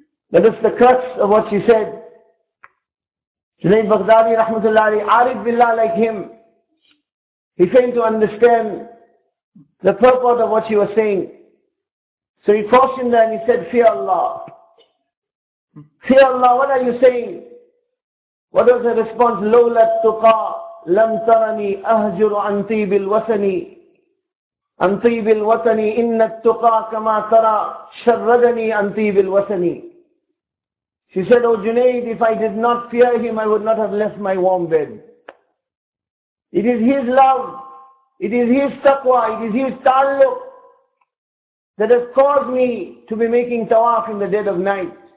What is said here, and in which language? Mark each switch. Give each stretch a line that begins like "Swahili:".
English: That is the crux of what she said. Junayd Baghdadi, rahmatullahi, arif billah like him. He failed to understand the purport of what she was saying. So he cautioned her and he said, fear Allah. Fear Allah, what are you saying? What was the response?
Arabic: لولا التقى لم ترني أهجر عن طيب الوطن عن طيب الوطن إن التقى كما ترى شردني عن طيب الوطن.
English: She said, oh Junaid, if I did not fear him, I would not have left my warm bed. It is his love, it is his taqwa, it is his taluq that has caused me to be making tawaf in the dead of night.